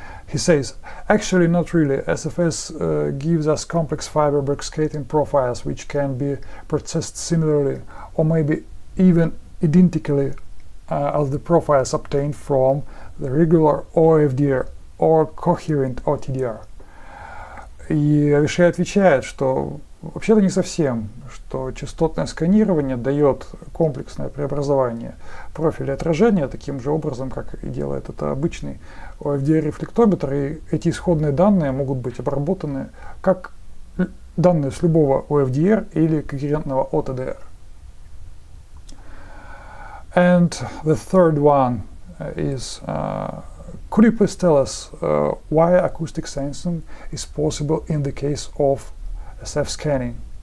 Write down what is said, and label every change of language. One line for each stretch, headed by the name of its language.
English: He says, actually not really. SFS gives us complex fiber backscattering profiles which can be processed similarly or maybe even identically as the profiles obtained from the regular OFDR or coherent OTDR.
Russian: И Avishay отвечает, что вообще-то не совсем, что частотное сканирование дает комплексное преобразование профиля отражения таким же образом, как и делает это обычный OFDR-рефлектометр, и эти исходные данные могут быть обработаны как данные с любого OFDR или когерентного OTDR.
English: And the third one is, could you please tell us why acoustic sensing is possible in the case of SF scanning?